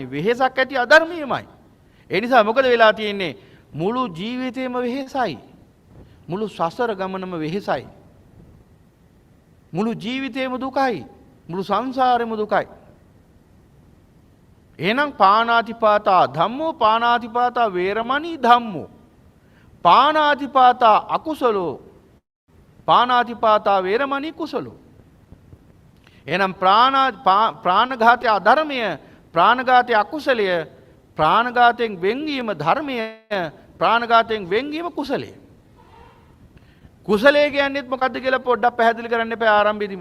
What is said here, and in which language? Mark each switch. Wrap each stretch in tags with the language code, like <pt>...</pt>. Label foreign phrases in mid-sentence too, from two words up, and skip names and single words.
<si>වෙහෙසක් ඇති අධර්මයමයි. ඒ නිසා මොකද වෙලා තියෙන්නේ? මුළු ජීවිතේම වෙහෙසයි. මුළු සසර ගමනම වෙහෙසයි. මුළු ජීවිතේම දුකයි. මුළු සංසාරෙම දුකයි.</si> <pi>එහෙනම් පාණාතිපාතා ධම්මෝ පාණාතිපාතා වේරමණී ධම්මෝ පාණාතිපාතා අකුසලෝ පාණාතිපාතා වේරමණී කුසලෝ.</pi> <si>එහෙනම් ප්‍රාණඝාතය අධර්මය, ප්‍රාණඝාතය අකුසලය, ප්‍රාණඝාතයෙන් වෙන්වීම ධර්මය, ප්‍රාණඝාතයෙන් වෙන්වීම කුසලය. කුසලය කියන්නේ මොකද්ද කියලා පොඩ්ඩක් පැහැදිලි කරන්න එපා ආරම්භයේදීම.</si>